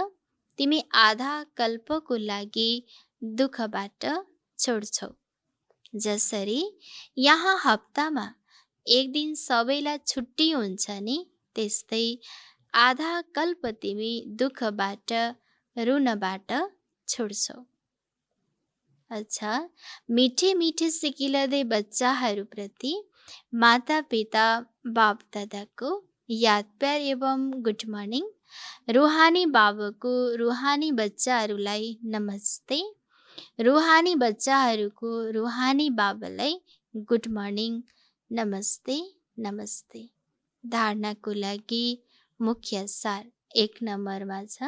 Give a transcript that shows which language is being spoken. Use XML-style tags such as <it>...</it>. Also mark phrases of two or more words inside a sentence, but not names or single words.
<ne>तिमी आधा कल्पको लागि दुःखबाट छोड्छौ। जसरी यहाँ हप्तामा एक दिन सबैलाई छुट्टी हुन्छ नि, त्यस्तै आधा कल्प तिमी दुःखबाट रुनबाट छोड्छौ। अच्छा, मिठे मिठे सिकिलदै बच्चाहरूप्रति माता पिता बाप दादाको याद प्यार एवं</ne> <en>good morning.</en> <ne>रुहानी बाबाको रुहानी बच्चाहरूलाई नमस्ते। रुहानी बच्चाहरूको रुहानी बाबालाई</ne> <en>good morning,</en> <ne>नमस्ते नमस्ते। धारणाको लागि मुख्य सार 1 नम्बरमा छ।</ne>